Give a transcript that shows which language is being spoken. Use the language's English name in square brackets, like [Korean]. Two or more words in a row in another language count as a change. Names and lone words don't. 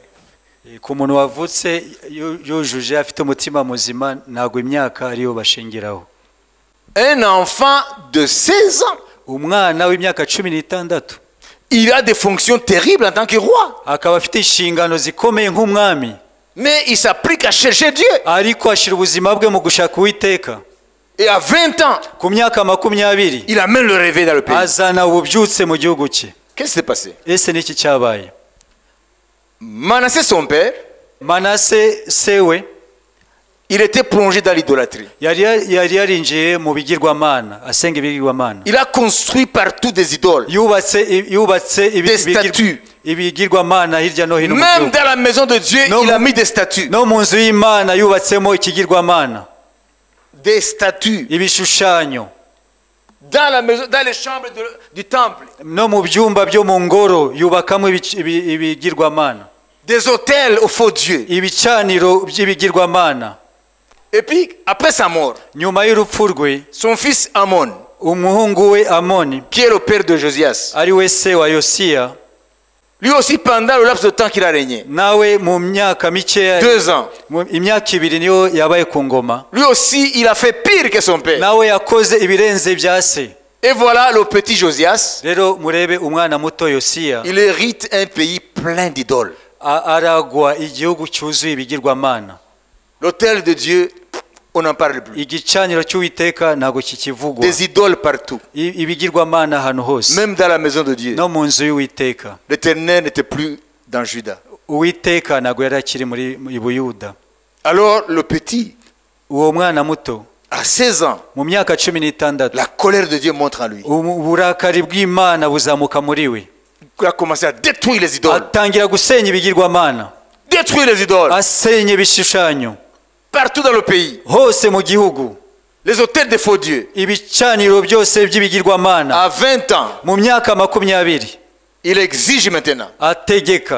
[Kinyarwanda] ku muntu wavutse yujuje afite umutima muzima ntabwo imyaka ariyo bashingiraho. [French] Un enfant de 16 ans, [Kinyarwanda] Umwana w'imyaka 16 [French] il a des fonctions terribles en tant que roi. [Kinyarwanda] akaba afite inshingano zikomeye nk'umwami, [French] Mais il s'applique à chercher Dieu. [Kinyarwanda] ariko ashyira ubuzima bwe mu gushaka Uwiteka. [French] Et à 20 ans, [Kinyarwanda] Ku myaka 20 [French] il amène le réveil dans le pays. [Kinyarwanda] azana ububyutse mu gihugu cye. [French] Qu'est-ce qui s'est passé? [Kinyarwanda] Ese niki cyabaye? [French] Manassé, son père, [Kinyarwanda] Manase sewe [French] il était plongé dans l'idolâtrie. [Kinyarwanda] yari yarinjiye mu bigirwamana, asenga ibigirwamana. [French] Il a construit partout des idoles. [Kinyarwanda] yubatse [French] Des statues. [Kinyarwanda] ibigirwamana hirya no hino mu [French] Même [Kinyarwanda] gihugu. [French] dans la maison de Dieu, Non, il a mais- mis des statues. [Kinyarwanda] No mu nzu y'Imana yubatsemo ikigirwamana, [French] Des statues. [Kinyarwanda] ibishushanyo. [French] Dans la maison, dans les chambres du temple. [Kinyarwanda] No mu byumba byo mu ngoro yubakamo ibigirwamana, [French] Des hôtels aux faux dieux. [Kinyarwanda] ibicaniro by'ibigirwamana. [French] Et puis, après sa mort, [Kinyarwanda] Nyuma y'urupfu rwe, [French] son fils Amon, [Kinyarwanda] umuhungu we Amoni, [French] qui est le père de Josias, [Kinyarwanda] ari we se wa Yosiya, [French] lui aussi pendant le laps de temps qu'il a régné, [Kinyarwanda] nawe mu myaka mikeya, [French] 2 ans, [Kinyarwanda] imyaka 2 niyo yabaye ku ngoma, [French] lui aussi il a fait pire que son père. [Kinyarwanda] nawe yakoze ibirenze bya se. [French] Et voilà le petit Josias, [Kinyarwanda] Rero murebe umwana muto Yosiya [French] il hérite un pays plein d'idoles. [Kinyarwanda] aragwa igihugu cyuzuye ibigirwamana. [French] L'autel de Dieu, on n'en parle plus. [Kinyarwanda] Igicaniro cy'Uwiteka ntago kikivugwa. [French] Des idoles partout, [Kinyarwanda] Ibigirwamana ahantu hose, [French] même dans la maison de Dieu. [Kinyarwanda] no mu nzu y'Uwiteka. [French] L'Éternel n'était plus dans Juda. [Kinyarwanda] Uwiteka ntago yari akiri muri Buyuda. [French] Alors le petit, [Kinyarwanda] Uwo mwana muto [French] À 16 ans, [Kinyarwanda] mu myaka 16 [French] la colère de Dieu montre en lui. [Kinyarwanda] uburakari bw'Imana buzamuka muri we, [French] Il a commencé à détruire les idoles. [Kinyarwanda] atangira gusenya ibigirwamana, [French] Détruire les idoles. [Kinyarwanda] asenya ibishushanyo [French] Partout dans le pays. [Kinyarwanda] hose mu gihugu, [French] Les hôtels des faux dieux. [Kinyarwanda] ibicaniro byose by'ibigirwamana. [French] À 20 ans, [Kinyarwanda] Mu myaka 20 [French] il exige maintenant [Kinyarwanda] ategeka